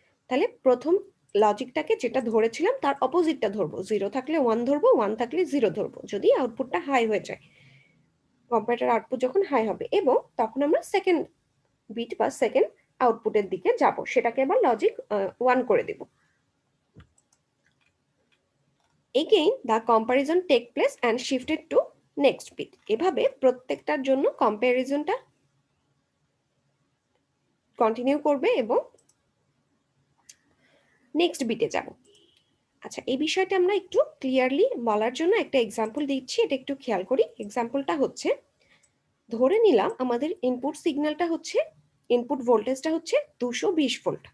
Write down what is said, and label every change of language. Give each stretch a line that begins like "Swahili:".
Bangla: তাহলে প্রথম লজিকটাকে যেটা ধরেছিলাম তার অপোজিটটা ধরবো, 0 থাকলে 1 ধরবো, 1 থাকলে 0 ধরবো, যদি আউটপুটটা হাই হয়ে যায়, কম্পারেটর আউটপুট যখন হাই হবে, এবং তখন আমরা সেকেন্ড বিট বা সেকেন্ড আউটপুটের দিকে যাব, সেটাকে আবার লজিক 1 করে দেব।
English: Again the comparison take place and shifted to next bit.
Bangla: এভাবে প্রত্যেকটার জন্য কম্প্যারিজনটা কন্টিনিউ করবে এবং নেক্সট বিটে যাব। আচ্ছা, এই বিষয়টা আমরা একটু ক্লিয়ারলি বলার জন্য একটা এক্সাম্পল দিচ্ছি, এটা একটু খেয়াল করি। এক্সাম্পলটা হচ্ছে, ধরে নিলাম আমাদের ইনপুট সিগন্যালটা হচ্ছে, ইনপুট ভোল্টেজটা হচ্ছে 220 ভোল্ট।